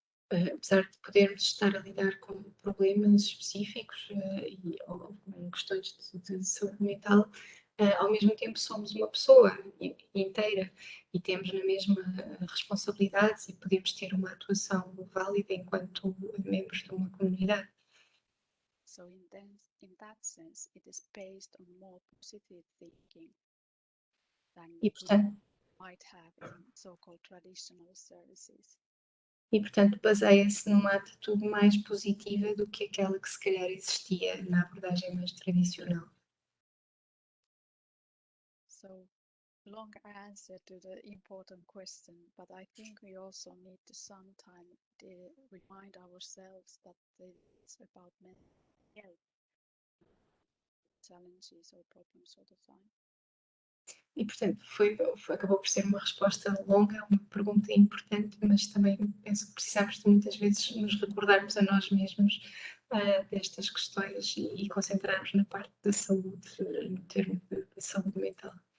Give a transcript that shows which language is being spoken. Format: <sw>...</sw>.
<pt>apesar de podermos estar a lidar com problemas específicos ou com questões de saúde mental, ao mesmo tempo somos uma pessoa inteira e temos na mesma responsabilidades e podemos ter uma atuação válida enquanto membros de uma comunidade.</pt> <en>So in that sense, it is based on more positive thinking than</en> <pt>E, portanto,</pt> <en>we might have in so-called traditional services.</en> <pt>E, portanto, baseia-se numa atitude mais positiva do que aquela que se calhar existia na abordagem mais tradicional.</pt> <en>So, long answer to the important question, but I think we also need to sometimes remind ourselves that it's about mental health challenges or problems all the time.</en> <pt>E, portanto, acabou por ser uma resposta longa, uma pergunta importante, mas também penso que precisamos de muitas vezes nos recordarmos a nós mesmos destas questões e concentrarmos na parte da saúde, no termo de saúde mental.</pt>